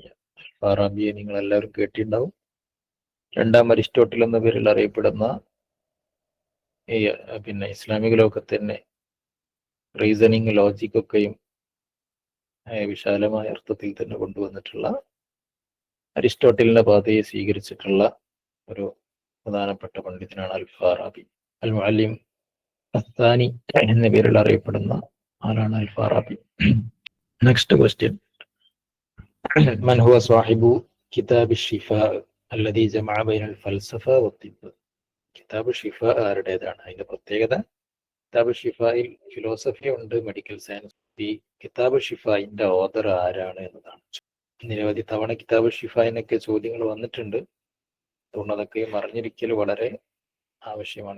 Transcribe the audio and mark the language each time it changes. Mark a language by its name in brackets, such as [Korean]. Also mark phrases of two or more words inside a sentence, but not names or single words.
[Malayalam] ഫാറാബിയെ നിങ്ങൾ എല്ലാവരും കേട്ടിട്ടുണ്ടാവും. രണ്ടാം അരിസ്റ്റോട്ടിൽ എന്ന പേരിൽ അറിയപ്പെടുന്ന പിന്നെ ഇസ്ലാമിക ലോകത്ത് തന്നെ റീസണിങ്, ലോജിക്കൊക്കെയും വിശാലമായ അർത്ഥത്തിൽ തന്നെ കൊണ്ടുവന്നിട്ടുള്ള, അരിസ്റ്റോട്ടലിന്റെ പാതയെ സ്വീകരിച്ചിട്ടുള്ള ഒരു പ്രധാനപ്പെട്ട പണ്ഡിതനാണ് അൽ ഫാറാബി. അൽ മുഅല്ലിം അസ്സാനി എന്ന പേരിൽ അറിയപ്പെടുന്ന ആളാണ് അൽ ഫാറാബി. [English] next question. [Arabic] من هو صاحب كتاب الشفاء الذي جمع بين الفلسفة والطب. [Malayalam] കിതാബ് ഷിഫ ആരുടേതാണ്? അതിന്റെ പ്രത്യേകത, കിതാബ് ഷിഫയിൽ ഫിലോസഫി ഉണ്ട്, [English] medical science. [Malayalam] ഈ കിതാബ് ഷിഫയിന്റെ ഓദർ ആരാണ് എന്നതാണ്. നിരവധി തവണ കിതാബ് ഷിഫയിനൊക്കെ ചോദ്യങ്ങൾ വന്നിട്ടുണ്ട്. അതുകൊണ്ട് അതൊക്കെയും അറിഞ്ഞിരിക്കൽ വളരെ ആവശ്യമാണ്.